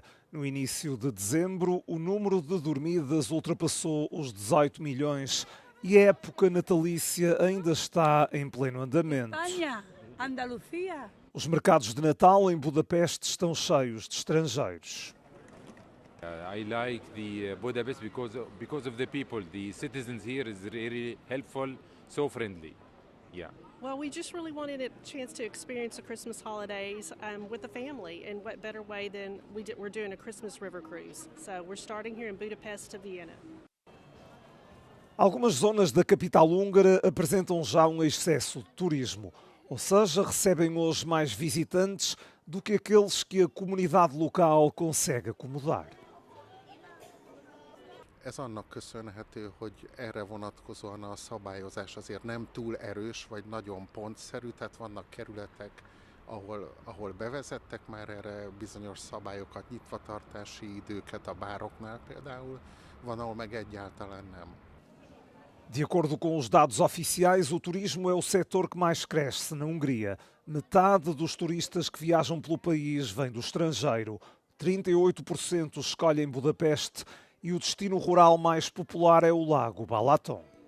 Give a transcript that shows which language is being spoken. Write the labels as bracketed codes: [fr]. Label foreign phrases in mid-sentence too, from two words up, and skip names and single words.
[pt] No início de dezembro, o número de dormidas ultrapassou os 18 milhões e a época natalícia ainda está em pleno andamento. Os mercados de Natal em Budapeste estão cheios de estrangeiros. [en] I like the Budapest because of the people. The citizens here is really helpful, so friendly. Yeah. Well, we just really wanted a chance to experience the Christmas holidays with the family, and what better way than we're doing a Christmas river cruise. So we're starting here in Budapest to Vienna. [pt] Algumas zonas da capital húngara apresentam já um excesso de turismo, ou seja, recebem hoje mais visitantes do que aqueles que a comunidade local consegue acomodar. [hu] Ez annak köszönhető, hogy erre vonatkozóan a szabályozás azért nem túl erős, vagy nagyon pontszerű, tehát vannak kerületek, ahol bevezettek már erre bizonyos szabályokat, nyitvatartási időket a bároknál például, van, ahol meg egyáltalán nem. [pt] De acordo com os dados oficiais, o turismo é o setor que mais cresce na Hungria. Metade dos turistas que viajam pelo país vem do estrangeiro. 38% escolhem Budapeste e o destino rural mais popular é o Lago Balaton.